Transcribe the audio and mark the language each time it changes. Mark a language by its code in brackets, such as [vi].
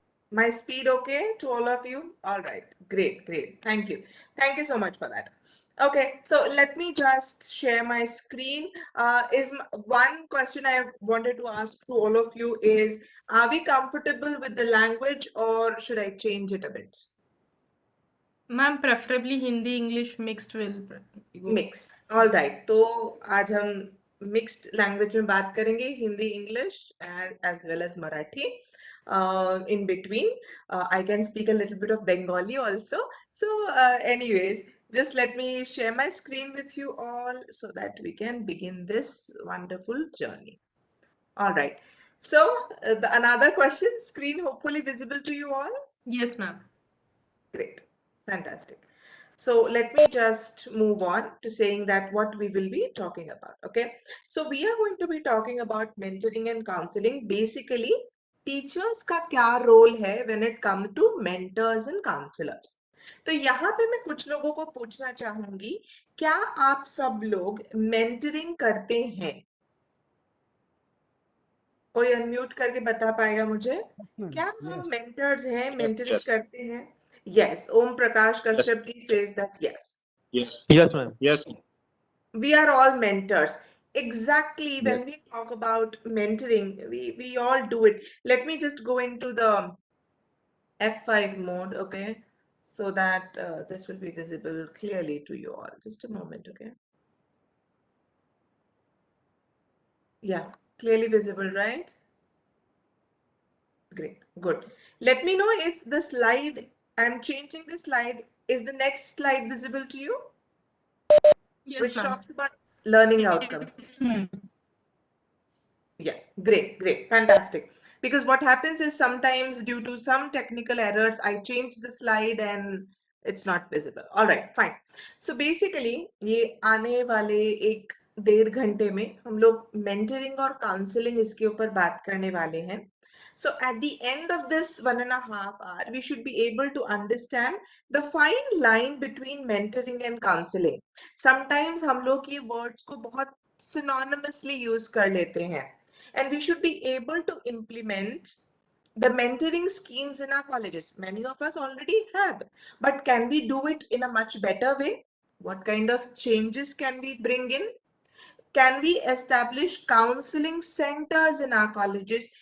[en] My speed okay to all of you? All right. Great, great. Thank you. Thank you so much for that. Okay, so let me just share my screen. One question I wanted to ask to all of you is, are we comfortable with the language or should I change it a bit? Ma'am preferably Hindi English mixed will go. Mix. All right. [hi] तो आज हम mixed language में बात करेंगे, Hindi English as well as Marathi. [en] In between, I can speak a little bit of Bengali also. So anyways, just let me share my screen with you all so that we can begin this wonderful journey. All right. So another question, screen hopefully visible to you all. Yes, ma'am. Great. Fantastic. So let me just move on to saying that what we will be talking about. Okay. So we are going to be talking about mentoring and counseling. Basically, teachers [hi] का क्या role है [en] when it comes to mentors and counselors. [hi] तो यहाँ पे मैं कुछ लोगों को पूछना चाहूंगी, क्या आप सब लोग mentoring करते हैं? कोई अनम्यूट करके बता पाएगा मुझे? क्या हम mentors हैं, [en] Yes, mentoring yes, [hi] करते हैं? [en] Yes, [hi] Om Prakash [en] yes, Kashyap ji says that yes. yes, Yes, ma'am. yes, We are all mentors. Exactly, yes. when we talk about mentoring, we all do it. Let me just go into the F5 mode, okay? So that this will be visible clearly to you all. Just a moment, okay? Yeah, clearly visible, right? Great, good. Let me know if the slide, I'm changing the slide. Is the next slide visible to you? Yes, Which ma'am. talks about learning outcomes. Yes, ma'am. Yeah, great, great, fantastic. Because what happens is sometimes due to some technical errors, I change the slide and it's not visible. All right, fine. So basically, [hi] ये आने वाले 1-1.5 घंटे में हम लोग mentoring और counseling इसके ऊपर बात करने वाले हैं. [en] So at the end of this 1.5 hour, we should be able to understand the fine line between mentoring and counseling. Sometimes [hi] हम लोग ये words को बहुत synonymously use कर लेते हैं. [en] And we should be able to implement the mentoring schemes in our colleges. Many of us already have, but can we do it in a much better way? What kind of changes can we bring in? Can we establish counseling centers in our colleges?